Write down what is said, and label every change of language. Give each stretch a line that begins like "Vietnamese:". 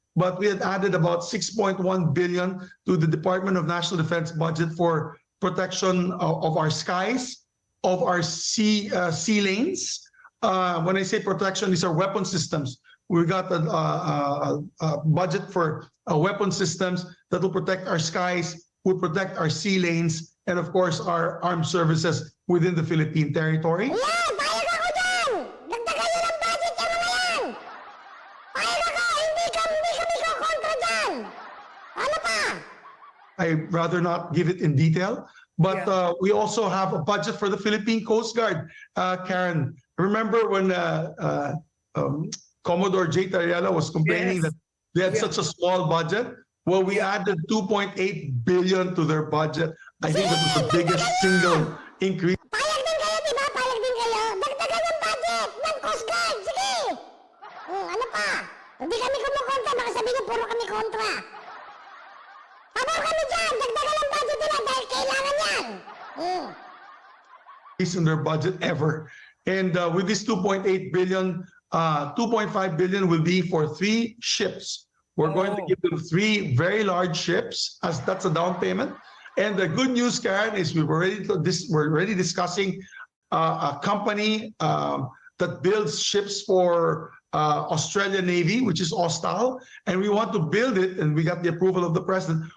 English: But we had added about 6.1 billion to the Department of National Defense budget for protection of our skies, of our sea lanes. When I say protection, these are weapon systems. We got a budget for weapon systems that will protect our skies, will protect our sea lanes, and of course our armed services within the Philippine territory.
Filipino: Yeah, payag ako dyan! Dagdagan nyo ng budget yung mga yan! Payag ako, hindi kami kukontra dyan! Ano pa?
English: I'd rather not give it in detail, but we also have a budget for the Philippine Coast Guard. Karen, remember when Commodore J. Tariela was complaining that they had such a small budget? Well, we added 2.8 billion to their budget. I think that was the biggest single increase.
Filipino: Payag din kayo, di ba? Payag din kayo. Dagdagan yung budget ng Coast Guard. Sige. Ano pa? Hindi kami kumukontra. Baka sabihin niyo, puro kami kontra. Pabor kami dyan. Dagdagan ang budget nila dahil kailangan yan.
English: In their budget ever. And with this 2.8 billion, 2.5 billion will be for 3 ships. We're going to give them 3 very large ships as that's a down payment. And the good news, Karen, is we're already discussing a company that builds ships for Australian Navy, which is Austal, and we want to build it, and we got the approval of the president.